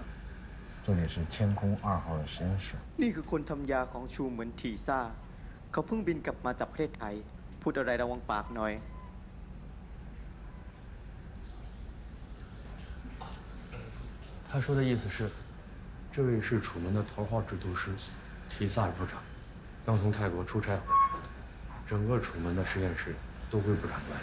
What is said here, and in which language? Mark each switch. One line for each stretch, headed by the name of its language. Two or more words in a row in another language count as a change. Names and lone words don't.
Chinese: 这里是天宫2号的实验室。
Thai: นี่คือคนทำยาของชูเหมือนทีซ่าเขาเพิ่งบินกลับมาจากประเทศไทยพูดอะไรระวังปากหน่อย
Chinese: 他说的意思是，这位是楚门的头号制毒师，提萨部长，刚从泰国出差回来，整个楚门的实验室都归部长管理。